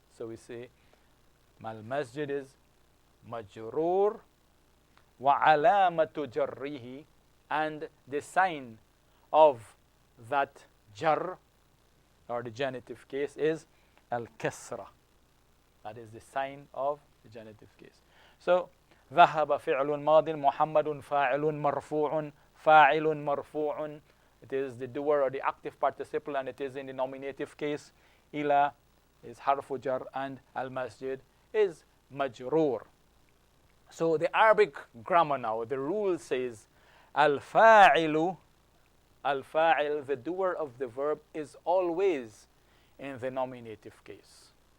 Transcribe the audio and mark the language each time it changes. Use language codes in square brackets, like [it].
[en] So we say al-masjid is majroor [ar] wa alamatu jarrihi, [en] and the sign of that jar or the genitive case is al-kasra. That is the sign of the genitive case. [ar] So, ذهب فعل ماض محمد فاعل مرفوع فاعل مرفوع. [en] It is the doer or the active participle, and it is in the nominative case. إلى is harfu jar, and al-masjid is majroor. So the Arabic grammar now, the rule says al-fa'ilu, al-fa'il, the doer of the verb, is always in the nominative case.